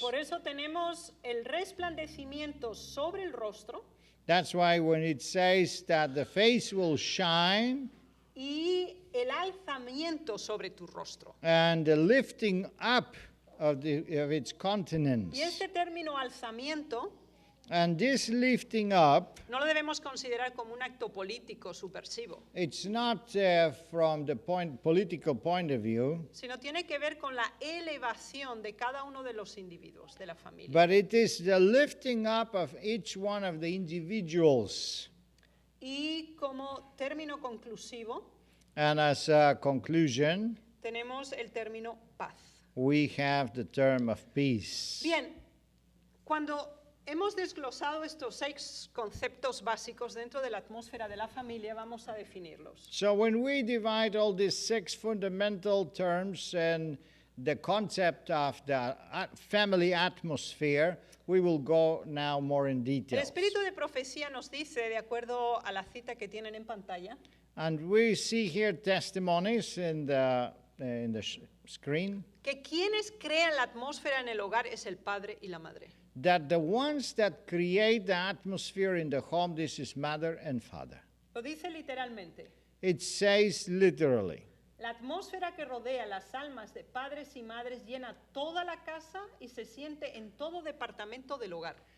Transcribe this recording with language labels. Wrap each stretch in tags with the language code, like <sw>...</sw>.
<es>Por eso tenemos el resplandecimiento sobre el rostro</es> <en>That's why when it says that the face will shine</en> <es>y el alzamiento sobre tu rostro.</es> <en>and the lifting up of its countenance.</en> <es>Y este término alzamiento</es> <en>And this lifting up,</en> <es>no lo debemos considerar como un acto político subversivo,</es> <en>it's not from the political point of view,</en> <es>sino tiene que ver con la elevación de cada uno de los individuos de la familia.</es> <en>but it is the lifting up of each one of the individuals.</en> <es>Y como término conclusivo,</es> <en>And as a conclusion,</en> <es>tenemos el término paz.</es> <en>we have the term of peace.</en> <es>Bien, cuando hemos desglosado estos 6 conceptos básicos dentro de la atmósfera de la familia, vamos a definirlos.</es> <en>So when we divide all these 6 fundamental terms and the concept of the family atmosphere, we will go now more in</en> <es>El</es> <en>detail.</en> <es>espíritu de profecía nos dice, de acuerdo a la cita que tienen en pantalla,</es> <en>And we see here testimonies in the screen</en> <es>que quienes crean la atmósfera en el hogar es el padre y la madre.</es> <en>that the ones that create the atmosphere in the home, this is mother and father.</en> <es>Lo dice literalmente.</es> <en>It says literally.</en> <es>La atmósfera que rodea las almas de padres y madres llena toda la casa y se siente en todo departamento del hogar.</es>